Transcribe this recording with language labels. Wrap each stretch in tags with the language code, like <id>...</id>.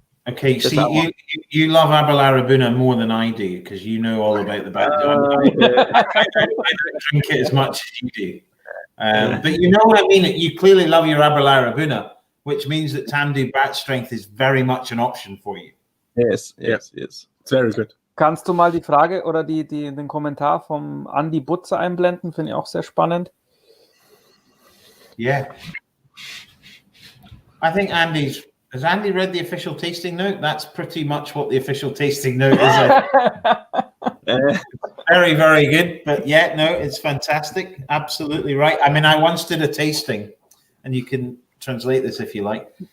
<en>Okay, see, you love Abelard Rabuna more than I do because you know all about the batch. I don't drink it as much as you do. But you know what I mean? You clearly love your Abelard Rabuna, which means that Tamdhu batch strength is very much an option for you. Yes. It's very good.</en> <de>Kannst du mal die Frage oder den Kommentar vom Andi Butze einblenden? Finde ich auch sehr spannend.</de> <en>Yeah. I think has Andy read the official tasting note? That's pretty much what the official tasting note is. Very, very good. But yeah, no, it's fantastic. Absolutely right. I mean, I once did a tasting, and you can translate this if you like.</en>